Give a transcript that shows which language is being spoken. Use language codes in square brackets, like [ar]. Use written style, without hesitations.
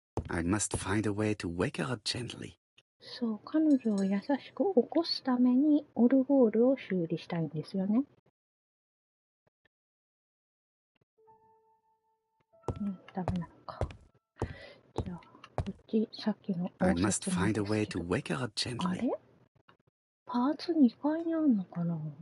[en] I must find a way to wake her up gently. [ja] そう、彼女を優しく起こすためにオルゴールを修理したいんですよね。ダメなのか。じゃあ、こっち、さっきの [en] I must find a way to wake her up gently. [ja] あれ？パーツ2階にあるのかな？